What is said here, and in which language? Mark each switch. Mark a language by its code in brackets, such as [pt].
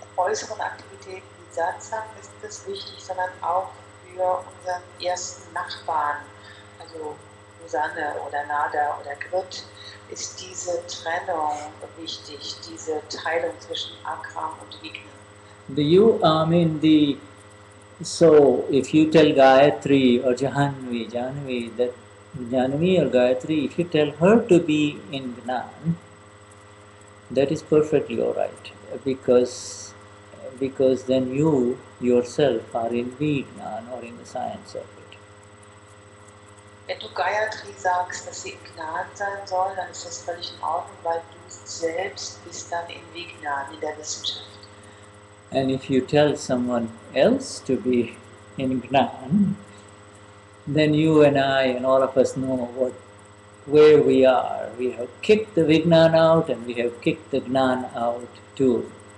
[de] äußeren Aktivitäten wie Satsang ist das wichtig, sondern auch für unseren ersten Nachbarn, also Susanne oder Nada oder Grit, ist diese Trennung wichtig, diese Teilung zwischen Akram und Vignan. [en] So if you tell Gayatri or Janvi, that Janvi or Gayatri, if you tell her to be in Gnan, that is perfectly alright, because then you yourself are in Vignan or in the science of it. [de] Wenn du Gayatri sagst, dass sie im Gnan sein soll, dann ist das völlig in Ordnung, weil du selbst bist dann in Vignan, in der Wissenschaft. [en] And if you tell someone else to be in Gnan, then you and I and all of us know where we are. We have kicked the Vignan out and we have kicked the Gnan out too.